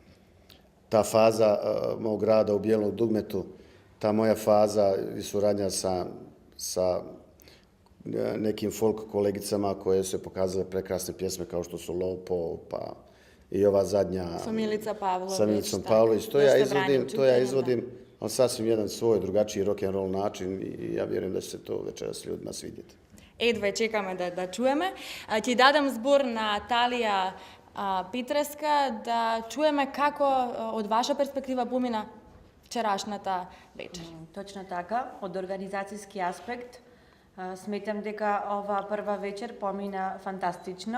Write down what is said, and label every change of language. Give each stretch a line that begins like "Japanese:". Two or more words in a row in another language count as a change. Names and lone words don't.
Croatian: Ta faza mog rada u Bijelom dugmetu, ta moja faza i suradnja sa nekim folk kolegicama koje su pokazale prekrasne pjesme kao što su Lopo, pa i ova zadnja sa Milicom Pavlović. To ja izvodim, ali sasvim jedan svoj drugačiji
English: rock and roll
Croatian: način i ja vjerujem da će se to večeras ljudima svidjeti.
Macedonian: Едва чекаме да чуеме. Ќе дадам збор на Талија Петреска да чуеме како од ваша перспектива помина вчерашната вечер. Точно така, од организацијски аспект сметам дека ова прва вечер помина фантастично.